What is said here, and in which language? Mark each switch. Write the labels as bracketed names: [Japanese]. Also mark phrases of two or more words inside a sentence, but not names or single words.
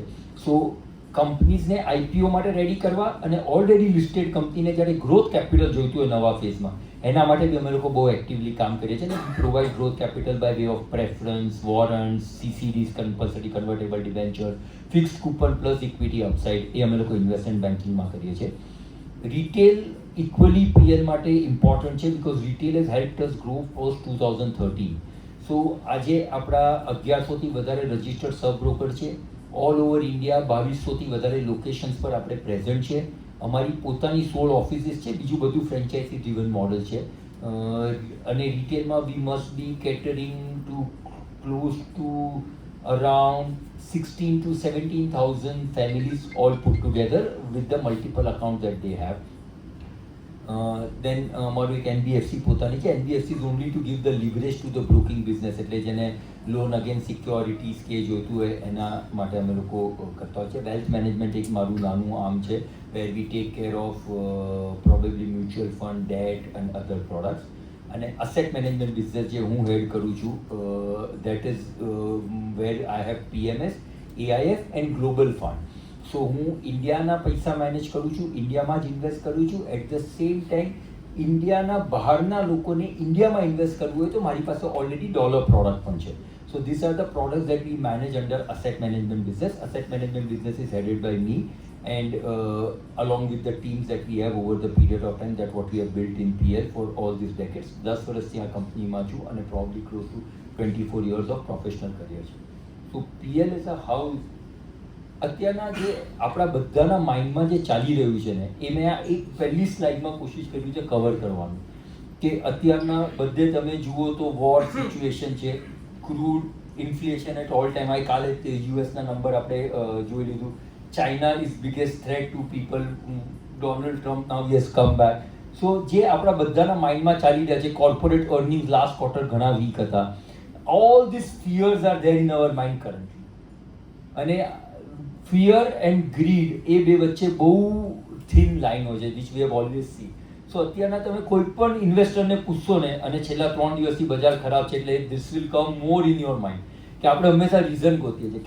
[Gujarati] સો કંપનીઝને આઈપીઓ માટે રેડી કરવા અને [English] already listed [Gujarati] કંપનીને જ્યારે [English] growth capital [Gujarati] જોઈતું હોય નવા ફેઝમાં, એના માટે બી અમે લોકો બહુ એક્ટિવલી કામ કરીએ છીએ. [English] ને provide growth capital by way of preference, warrants, CCDs, compulsory convertible debenture, fixed coupon plus equity upside, [Gujarati] એ અમે લોકો [English] investment bankingમાં [Gujarati] કરીએ છીએ. [English] રિટેલ equally PL [Gujarati] માટે ઇમ્પોર્ટન્ટ છે [English] because retail has helped us grow post 2013. [Gujarati] સો આજે આપણા 1100થી વધારે [English] registered sub broker [Gujarati] છે. [English] all over India [Gujarati] 2200થી વધારે લોકેશન્સ પર આપણે પ્રેઝન્ટ છે. અમારી પોતાની 16 ઓફિસીસ છે, બીજું બધું [English] franchisee driven model [Gujarati] છે. અને રિટેલમાં [English] we must be catering to close to around 16 to 17,000 families all put together with the multiple accounts that they have. [Gujarati] Then અમારું એક NBFC પોતાની છે. [English] NBFC is only to give the leverage to the broking business, [Gujarati] એટલે જેને [English] loan against securities [Gujarati] કે જોઈતું હોય એના માટે અમે લોકો કરતા હોય છે. [English] wealth management [Gujarati] એક મારું નાનું આર્મ છે [English] where we take care of probably mutual fund, debt and other products. અને asset management business [Gujarati] જે હું હેડ કરું છું, [English] that is where I have PMS, AIF and global fund. [Gujarati] સો હું ઇન્ડિયાના પૈસા મેનેજ કરું છું, ઇન્ડિયામાં જ ઇન્વેસ્ટ કરું છું. [English] at the same time [Gujarati] ઇન્ડિયાના બહારના લોકોને ઇન્ડિયામાં ઇન્વેસ્ટ કરવું હોય તો મારી પાસે [English] already dollar product [Gujarati] પણ છે. [English] so this are the products that we manage under asset management business. asset management business is headed by me and along with the teams that we have over the period of time that what we have built in PL for all these decades. [Gujarati] 10 વર્ષથી આ કંપનીમાં છું અને [English] probably close to 24 years of professional career છે. So PL is a house. [Gujarati] અત્યારના જે આપણા બધાના માઇન્ડમાં જે ચાલી રહ્યું છે ને, એ મેં આ એક પહેલી સ્લાઇડમાં કોશિશ કર્યું છે કવર કરવાનું, કે અત્યારના બધે તમે જુઓ તો [English] war situation [Gujarati] છે, [English] crude inflation at all time high. [Gujarati] કાલે યુએસના નંબર આપણે જોઈ લીધું. [English] China is biggest threat to people. Donald Trump now he has come back. [Gujarati] So જે આપણા બધાના માઇન્ડમાં ચાલી રહ્યા છે, [English] corporate earnings last quarter [Gujarati] ઘણા વીક હતા. [English] all these fears are there in our mind currently. અને fear and greed [Gujarati] એ બે વચ્ચે બહુ [English] thin line [Gujarati] હોય છે, [English] which we have always see. [Gujarati] સો અત્યારના તમે કોઈ પણ ઇન્વેસ્ટરને પૂછશો ને, અને છેલ્લા 3 દિવસથી બજાર ખરાબ છે એટલે [English] this will come more in your mind, [Gujarati] કે આપણે હંમેશા રીઝન ગોતીએ છીએ.